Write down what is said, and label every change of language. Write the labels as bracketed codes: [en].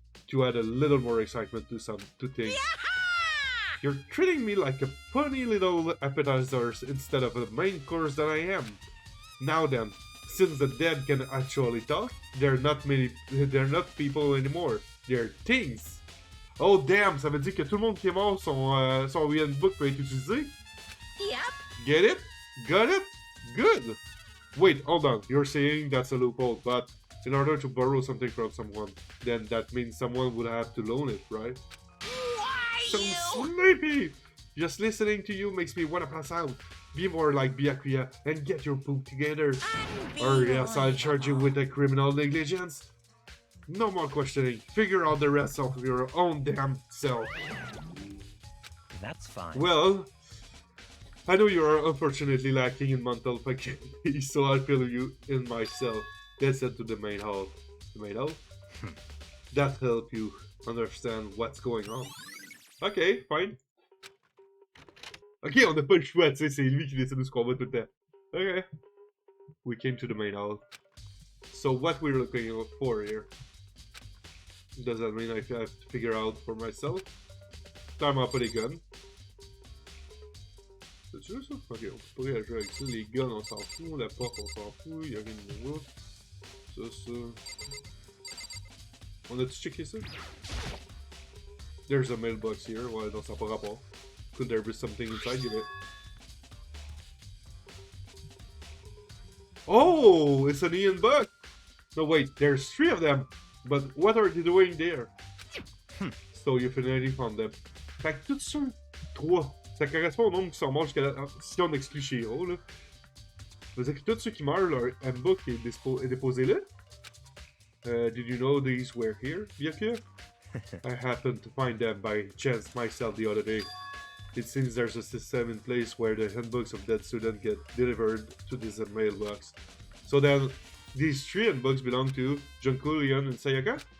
[en] To add a little more excitement to things. You're treating me like a funny little appetizers instead of the main course that I am. Now then, since the dead can actually talk, they're not people anymore. They're things. Oh damn, [fr] ça veut dire que tout le monde qui est mort, son handbook peut être utilisé? [en] Yep. Get it? Got it? Good. Wait, hold on. You're saying that's a loophole, but in order to borrow something from someone, then that means someone would have to loan it, right? Why So you? sleepy! Just listening to you makes me wanna pass out. Be more like Byakuya and get your poop together. Or else I'll charge you with a criminal negligence. No more questioning. Figure out the rest of your own damn self. That's fine. Well, I know you are unfortunately lacking in mental faculty, so I'll fill you in myself. Let's head to the main hall. The main hall? That help you understand what's going on. Ok, fine. [fr] Ok, on n'a pas le choix, tu sais, c'est lui qui décide de ce qu'on va tout le temps. Ok. [en] We came to the main hall. So what we're looking for here? Does that mean I have to figure out for myself? [fr] Clairement pas les guns. C'est juste ça? Ok, on peut pas réagir avec ça. Les guns, on s'en fout. La porte, on s'en fout. Y'a rien de nouveau. Ça. On a-tu checké ça? [en] There's a mailbox here. [fr] Ouais, non, ça n'a pas rapport. [en] Could there be something inside? Yeah. Oh! It's an Ian book! No, wait, there's 3 of them! But what are they doing there? So you finally found them. [fr] Fait que tout ça, 3. Ça correspond au nombre qui sont morts jusqu'à la... Si on exclut Shiro, là. Ça veut dire que tous ceux qui meurent, leur handbook est déposé là? [en] Did you know these were here, Byakuya? I happened to find them by chance myself the other day. It seems there's a system in place where the handbooks of dead students get delivered to this mailbox. So then, these 3 handbooks belong to Junko, Leon, and Sayaka?